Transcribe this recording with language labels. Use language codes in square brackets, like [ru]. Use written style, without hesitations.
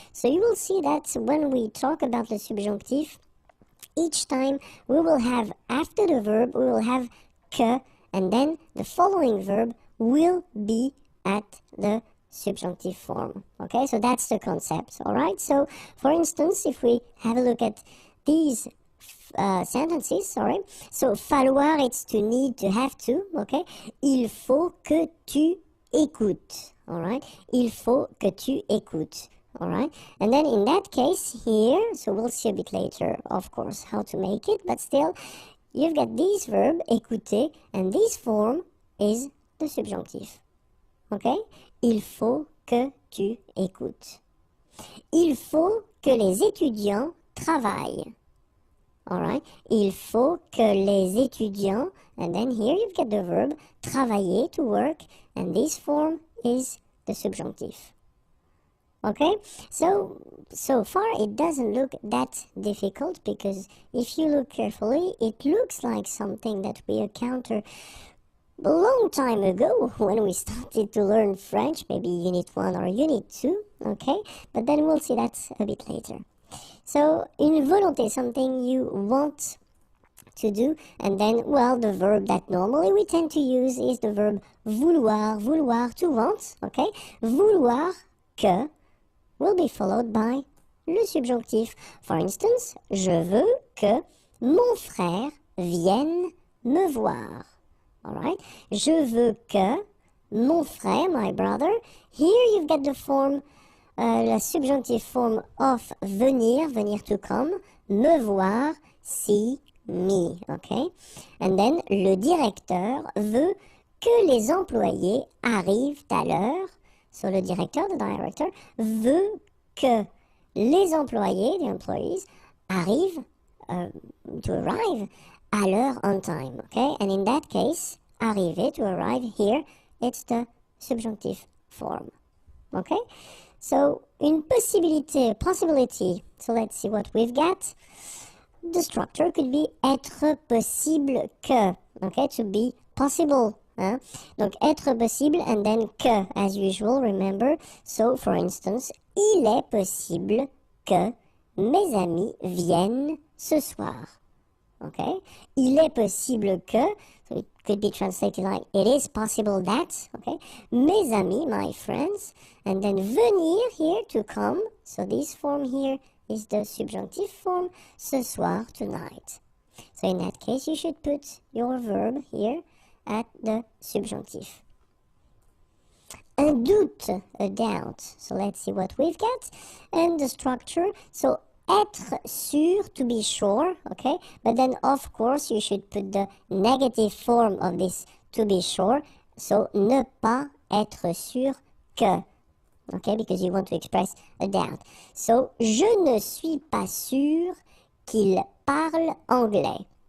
[en] So you will see that when we talk about le subjonctif, each time we will have, after the verb, we will have que, and then the following verb will be at the subjunctive form. Okay, so that's the concept, all right? So, for instance, if we have a look at these sentences, sorry. So, falloir, it's to need, to have to, okay? [fr] Il faut que tu écoutes, all right? Il faut que tu écoutes. [en] All right, and then in that case here, so we'll see a bit later, of course, how to make it, but still, you've got this verb, écouter, and this form is the subjonctif. [fr] Okay? Il faut que tu écoutes. Il faut que les étudiants travaillent. [en] All right? [fr] Il faut que les étudiants, [en] and then here you've got the verb, travailler, to work, and this form is the subjonctif. Okay, so far it doesn't look that difficult because if you look carefully, it looks like something that we encountered a long time ago when we started to learn French, maybe Unit 1 or Unit 2, okay? But then we'll see that a bit later. So, une volonté, something you want to do, and then, well, the verb that normally we tend to use is the verb vouloir, vouloir, to want, okay? Vouloir que will be followed by le subjonctif. [fr] For instance, je veux que mon frère vienne me voir. All right? Je veux que mon frère, [en] my brother. Here you've got the form, la subjunctive form of venir, venir to come, me voir, see me. Okay? [fr] And then le directeur veut que les employés arrivent à l'heure. [en] So le directeur, the director, [fr] veut que les employés, [en] the employees, arrivent, to arrive, à l'heure, on time, okay? And in that case, arriver, to arrive, here, it's the subjunctive form, okay? So, une possibilité, possibility, so let's see what we've got. The structure could be être possible que, okay, to be possible. Hein? [fr] Donc, être possible, [en] and then que, as usual, remember. [fr] So, for instance, il est possible que mes amis viennent ce soir. [en] Okay? [fr] Il est possible que, [en] so it could be translated like, it is possible that, okay? Mes amis, my friends, and then venir here, to come. So, this form here is the subjunctive form, ce soir, tonight. So, in that case, you should put your verb here at the subjunctif. Un doute, a doubt. So let's see what we've got. And the structure, so être sûr, to be sure, okay? But then, of course, you should put the negative form of this to be sure. So, [fr] ne pas être sûr que. [en] Okay, because you want to express a doubt. [fr] So, je ne suis pas sûr qu'il parle anglais.